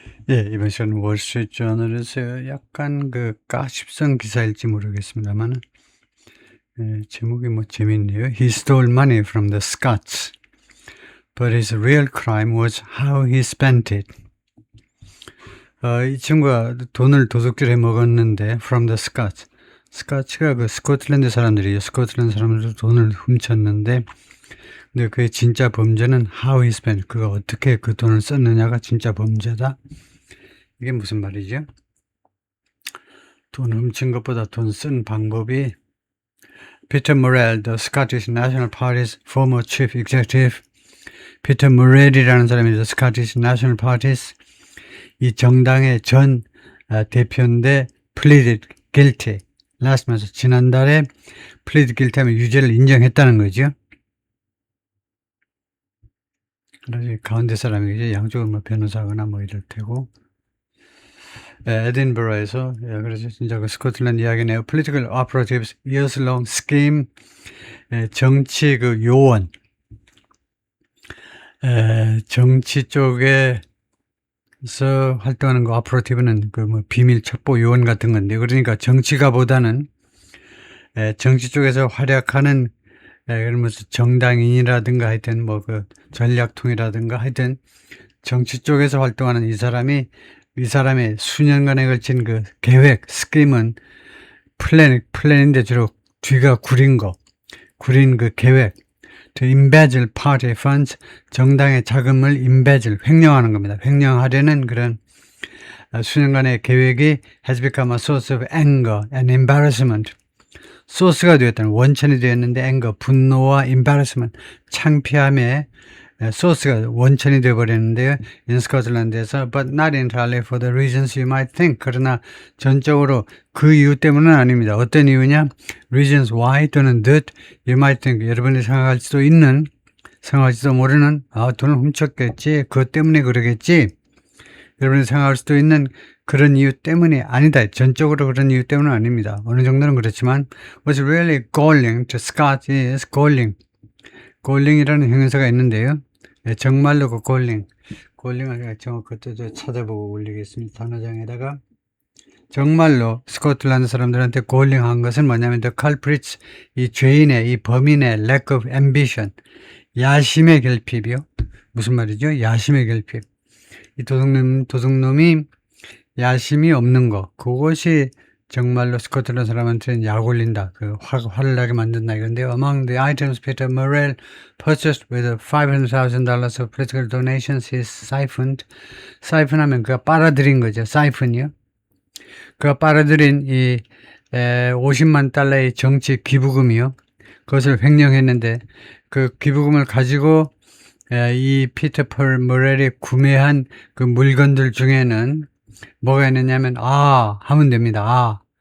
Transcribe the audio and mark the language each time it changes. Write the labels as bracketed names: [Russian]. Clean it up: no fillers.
[Korean] 예, 이번 시간 월스트리트저널에서 약간 그 가십성 기사일지 모르겠습니다만은 제목이 뭐 재밌네요. [English] He stole money from the Scots, but his real crime was how he spent it. [Korean] 이 친구가 돈을 도둑질해 먹었는데 [English] from the Scots. [Korean] 스카츠가 그 스코틀랜드 사람들이에요. 스코틀랜드 사람들도 돈을 훔쳤는데 근데 그의 진짜 범죄는 [English] how he spent, [Korean] 그가 어떻게 그 돈을 썼느냐가 진짜 범죄다. 이게 무슨 말이죠? 돈 훔친 것보다 돈 쓴 방법이 Peter Murrell, [English] the Scottish National Party's former chief executive, [Korean] Peter Murrell이라는 사람이 Scottish National Party's 이 정당의 전 대표인데 [English] pleaded guilty. last month, [Korean] 지난달에 [English] pleaded guilty [Korean] 하면 유죄를 인정했다는 거죠. 그래서 가운데 사람이겠죠. 양쪽은 뭐 변호사거나 뭐 이럴 테고. 에딘버러에서 그래서 진짜 그 스코틀랜드 이야기네요. [English] Political operatives years long scheme. [Korean] 정치 그 요원. 정치 쪽에서 활동하는 거 오퍼레이티브는 그 뭐 비밀 첩보 요원 같은 건데, 그러니까 정치가보다는 정치 쪽에서 활약하는 그러면서 정당인이라든가 하여튼 뭐 그 전략통이라든가 하여튼 정치 쪽에서 활동하는 이 사람의 수년간에 걸친 그 계획, 스कीm은 플랜인데 주로 뒤가 구린 그 계획. [English] To embezzle party funds, [Korean] 정당의 자금을 [English] embezzle, [Korean] 횡령하는 겁니다. 횡령하려는 그런 수년간의 계획이 [English] has become a source of anger and embarrassment. [Korean] 소스가 되었다는, 원천이 되었는데 anger, 분노와 embarrassment, 창피함의 소스가 원천이 되어버렸는데요. [English] in 스코틀랜드에서 but not entirely for the reasons you might think. [Korean] 그러나 전적으로 그 이유 때문은 아닙니다. 어떤 이유냐? [English] reasons why 또는 that you might think. [Korean] 여러분이 생각할지도 모르는 돈을 훔쳤겠지, 그것 때문에 그러겠지, 여러분이 생각할 수도 있는 그런 이유 때문이 아니다. 전적으로 그런 이유 때문은 아닙니다. 어느 정도는 그렇지만 [English] what's really galling to Scott is galling. [Korean] galling이라는 형용사가 있는데요. 정말로 그 galling을 그것도 찾아보고 올리겠습니다. 단어장에다가. 정말로 스코틀랜드 사람들한테 galling한 것은 뭐냐면 [English] the culprits, [Korean] 이 죄인의, 이 범인의 [English] lack of ambition, [Korean] 야심의 결핍이요. 무슨 말이죠? 야심의 결핍. 이 도둑놈이 야심이 없는 거, 그것이 정말로 스코틀랜드 사람한테는 약 올린다, 그 화를 나게 만든다 이건데요. [English] Among the items Peter Murrell purchased with $500,000 of political donations he siphoned. [Korean] siphon하면 그가 빨아들인 거죠. siphon이요. 그가 빨아들인 이 50만 달러의 정치 기부금이요. 그것을 횡령했는데 그 기부금을 가지고 이 피터 폴 머렐이 구매한 그 물건들 중에는 뭐가 있느냐면 하면 됩니다.